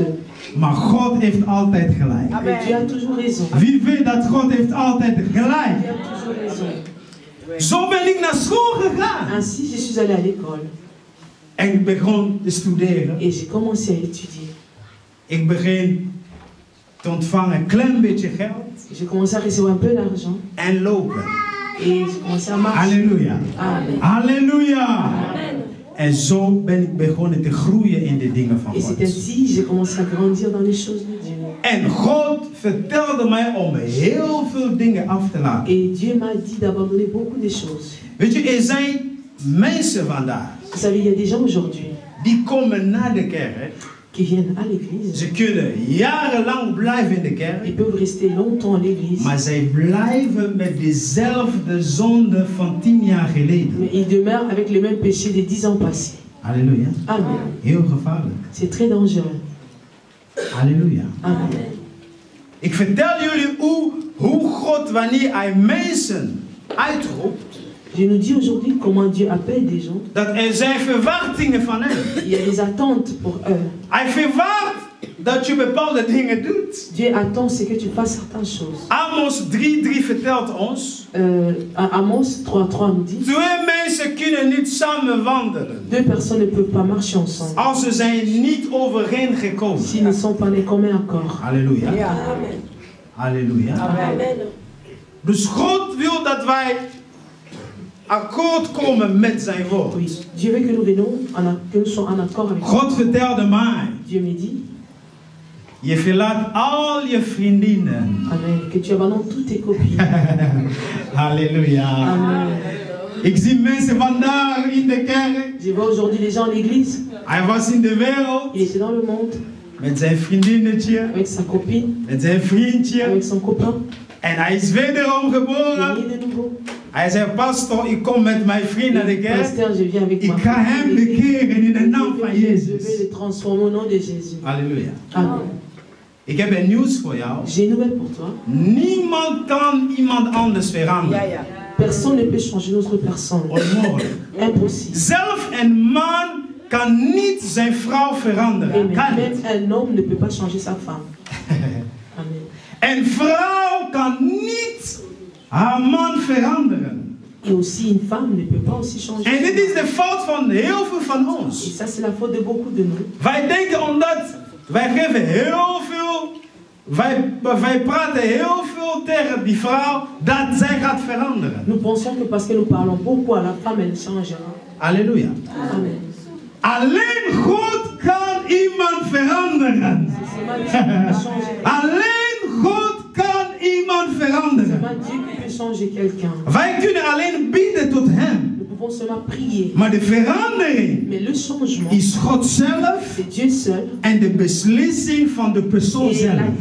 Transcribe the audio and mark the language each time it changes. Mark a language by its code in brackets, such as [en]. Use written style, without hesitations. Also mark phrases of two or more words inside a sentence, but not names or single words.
[nl] Maar God heeft altijd gelijk. [fr] Mais Dieu a toujours raison. [nl] Wie weet dat God heeft altijd gelijk? [fr] Dieu a toujours raison. [nl] Zo ben ik naar school gegaan. [fr] Ainsi, je suis allé à l'école [nl] En ik begon te studeren. [fr] et j'ai commencé à étudier. [nl] Ik begin te ontvangen een klein beetje geld [fr] J'ai commencé à recevoir un peu d'argent [nl] en lopen. [fr] et j'ai commencé à marcher. [nl] Halleluja. Amen. Halleluja. En zo ben ik begonnen te groeien in de dingen van [fr] Et c'est [nl] God. [fr] ainsi que j'ai commencé à grandir dans les choses de Dieu. [nl] En God vertelde mij om heel veel dingen af te laten. [fr] Et Dieu m'a dit d'abandonner beaucoup de choses. [nl] Weet je, er zijn mensen vandaag [fr] Vous savez, il y a des gens aujourd'hui [nl] die komen naar de kerk. [fr] qui viennent à l'église. [nl] Ze kunnen jarenlang blijven in de [fr] Ils [nl] kerk. [fr] peuvent rester longtemps à l'église. [nl] Maar zij blijven met dezelfde zonde van 10 jaar geleden. [fr] Mais ils demeurent avec le même péché des 10 ans passés. [nl] Halleluja. Amen. Heel gevaarlijk. [fr] C'est très dangereux. Halleluja. Amen. [nl] Ik vertel jullie hoe God, wanneer hij mensen uitroept, [fr] Je nous dis aujourd'hui comment Dieu appelle des gens. [nl] dat er zijn verwachtingen van hem. [fr] Il y a des attentes pour eux. [nl] Hij verwacht dat je bepaalde dingen doet. [fr] Dieu attend c'est que tu fasses certaines choses. [nl] Amos 3:3 vertelt ons. [fr] Amos 3:3 nous dit. [nl] Twee mensen kunnen niet samen wandelen. [fr] Deux personnes ne peuvent pas marcher ensemble. [nl] Als ze zijn niet overeengekomen. [fr] S'ils ne sont pas les communs accords. [nl] Halleluja. Ja. Halleluja. Amen. Dus God wil dat wij akkoord komen met zijn woord. [fr] Oui. Dieu veut que nous venions, que nous soyons en accord avec [nl] God vertelde mij. [fr] Dieu me dit. [nl] Je verlaat al je vriendinnen. Amen. [fr] Que tu abandonnes toutes tes copines. [nl] Halleluja. Amen. Ik zie mensen vandaag in de kerk. [fr] Je vois aujourd'hui les gens à l'église. [nl] Hij was in de wereld. [fr] Il était dans le monde. [nl] Met zijn vriendinnetje. [fr] Avec sa copine. [nl] Met zijn vriendje. [fr] Avec son copain. [nl] En hij is wederom geboren. Hij zei, pastor, ik kom met mijn vriend naar de kerk. Ik ga hem bekeren in de naam van Jezus. Halleluja. Amen. Ik heb een nieuws voor jou. [fr] J'ai une nouvelle pour toi. [nl] Niemand kan iemand anders veranderen. Ja, ja. [fr] Personne ne peut changer une autre personne. [nl] Onmogelijk. [fr] Impossible. [nl] Zelf een man kan niet zijn vrouw veranderen. [fr] Même un homme ne peut pas changer sa femme. [nl] Amen. Een vrouw kan niet haar man veranderen. [fr] Et aussi une femme ne peut pas aussi changer. [nl] En dit is de fout van heel veel van ons. [fr] Et ça c'est la faute de beaucoup de nous. [nl] Wij denken omdat wij geven heel veel, wij praten heel veel tegen die vrouw dat zij gaat veranderen. [fr] Nous pensons que parce que nous parlons beaucoup à la femme elle changera. [nl] Halleluja. Amen. Alleen God kan iemand veranderen. Alleen God kan iemand veranderen. Wij kunnen alleen bidden tot hem. Maar de verandering is God zelf en de beslissing van de persoon zelf.